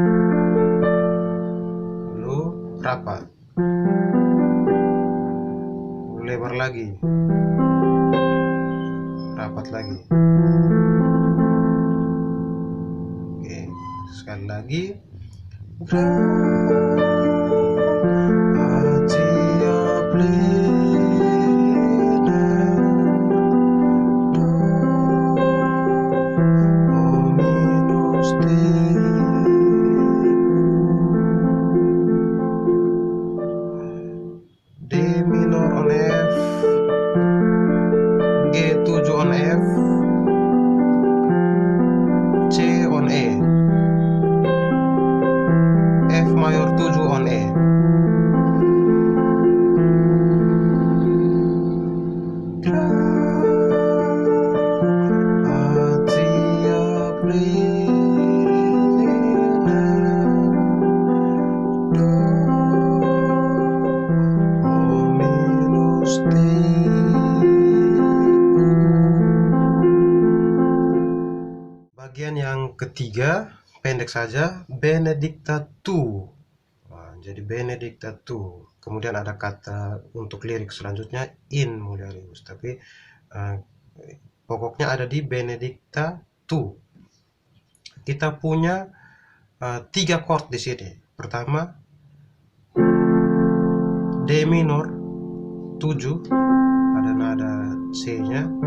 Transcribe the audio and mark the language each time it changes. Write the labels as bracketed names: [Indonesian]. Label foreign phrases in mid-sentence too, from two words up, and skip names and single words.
[Indonesian] lalu rapat, lebar lagi, rapat lagi. Oke, sekali lagi. [Latin] Gratia plena Dominus tecum. [English] D minor on F, G7 on F, C on E, F mayor 7 on E. [Latin] Gratia plena Dominus tecum. [Indonesian] Bagian yang ketiga pendek saja, [Latin] Benedicta tu. [Indonesian] Jadi [Latin] Benedicta tu. [Indonesian] Kemudian ada kata untuk lirik selanjutnya [Latin] in mulieribus, [Indonesian] tapi pokoknya ada di [Latin] Benedicta tu. [Indonesian] Kita punya 3 chord di sini. Pertama D minor 7, ada nada C-nya.